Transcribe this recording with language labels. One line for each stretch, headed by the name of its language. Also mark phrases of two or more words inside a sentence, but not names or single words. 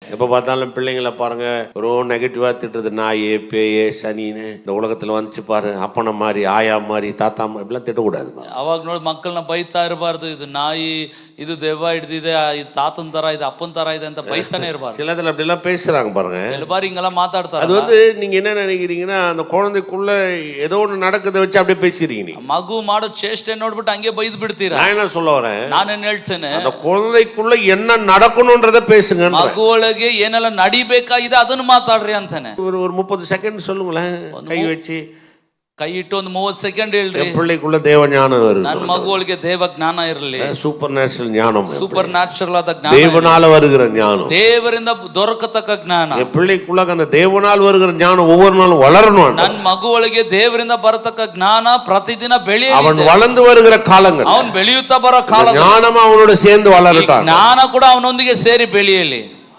Tamil: எப்ப பார்த்தாலும் பிள்ளைங்களை பாருங்க ரொம்ப நெகட்டிவா திட்டுறது, நாயே பேயே சனின்னு இந்த உலகத்துல வந்துச்சு பாரு, அப்பன மாதிரி ஆயா மாதிரி தாத்தா மாதிரி இப்படிலாம் திட்டக்கூடாது.
Kannada: ಅವಾಗ ನೋಡಿ ಮಕ್ಕಳನ್ನ ಬೈತಾ ಇರಬಾರ್ದು. ಇದು ನಾಯಿ, ಇದು ದೆವ್ವ ಹಿಡ್ದಿದೆ, ಇದು ತಾತನ್ ತರ, ಇದು ಅಪ್ಪನ್ ತರ ಇದೆ ಅಂತ ಬೈತಾನೆ ಇರಬಾರ್ದು.
Tamil: சில இடத்துல அப்படி எல்லாம் பேசுறாங்க பாருங்க.
Kannada: ಕೆಲವು ಬಾರಿ ಹಿಂಗೆಲ್ಲ ಮಾತಾಡ್ತಾರೆ.
Tamil: அது வந்து நீங்க என்ன நினைக்கிறீங்கன்னா, அந்த குழந்தைக்குள்ள ஏதோ ஒன்று நடக்கதை வச்சு அப்படியே பேசுறீங்க.
Kannada: ಮಗು ಮಾಡೋ ಚೇಷ್ಟೆ ನೋಡ್ಬಿಟ್ಟು ಹಂಗೆ ಬೈದು ಬಿಡ್ತೀರಾ.
Tamil: நான் என்ன சொல்ல வரேன்,
Kannada: ನಾನೇನ್ ಹೇಳ್ತೇನೆ,
Tamil: அந்த குழந்தைக்குள்ள என்ன நடக்கணும்ன்றத பேசுங்க.
Kannada: ಮಗು ಒಳಗೆ ಏನೆಲ್ಲ ನಡಿಬೇಕಾಗಿದೆ ಅದನ್ನ ಮಾತಾಡ್ರಿ ಅಂತಾನೆ.
Tamil: ஒரு 30 செகண்ட் சொல்லுங்களேன், கை வச்சு
Kannada: ಕೈ ಇಟ್ಟು ಒಂದು 30 ಸೆಕೆಂಡ್ ಹೇಳ್ರಿ.
Tamil: பிள்ளைக்குள்ள தேவ ஞானம் வருது,
Kannada: ನನ್ನ ಮಗುವಳಿಗೆ ದೇವ ಜ್ಞಾನ ಇರಲಿ.
English: super natural
Tamil: ஞானம்,
English: super natural
Kannada: ಆದ ಜ್ಞಾನ,
Tamil: தேவனால வருகிற ஞானம்,
Kannada: ದೇವರಿಂದ ದೊರಕತಕ್ಕ ಜ್ಞಾನ.
Tamil: என் பிள்ளைக்குள்ள அந்த தேவனால் வருகிற ஞானம் ஒவ்வொரு நாளும் வளரணும்.
Kannada: ನನ್ನ ಮಗುವಳಿಗೆ ದೇವರಿಂದ ಬರತಕ್ಕ ಜ್ಞಾನ ಪ್ರತಿದಿನ ಬೆಳೆಯಲಿ.
Tamil: அவன் வளர்ந்து வருகிற காலங்கள்,
Kannada: ಅವನು ಬೆಳೆಯುತ್ತಾ ಬರೋ ಕಾಲ
Tamil: ஞானம் அவனோட சேர்ந்து வளரட்டும்.
Kannada: ಜ್ಞಾನ ಕೂಡ ಅವನೊಂದಿಗೆ ಸೇರಿ ಬೆಳೆಯಲಿ.